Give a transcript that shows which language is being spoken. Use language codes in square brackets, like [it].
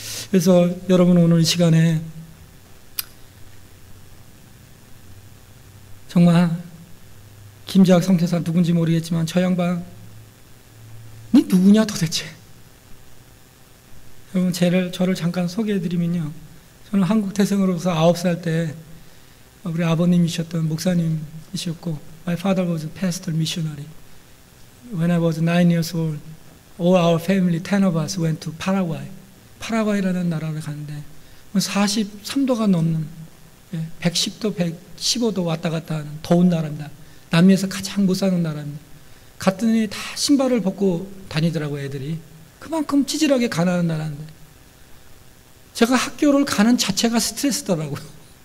[ko] 그래서 여러분 오늘 이 시간에 정말 김재학 선교사 누군지 모르겠지만 저 양반이 누구냐 도대체. 여러분 저를 잠깐 소개해드리면요. 저는 한국 태생으로서 9살 때 우리 아버님이셨던 목사님이셨고 [en] My father was a pastor missionary. When I was 9 years old, all our family, 10 of us went to Paraguay. [ko] 파라과이라는 나라를 갔는데 43도가 넘는 110도, 115도 왔다 갔다 하는 더운 나라입니다. 남미에서 가장 못 사는 나라입니다. 갔더니 다 신발을 벗고 다니더라고요, 애들이. 그만큼 찌질하게 가난한 나라인데. 제가 학교를 가는 자체가 스트레스더라고요.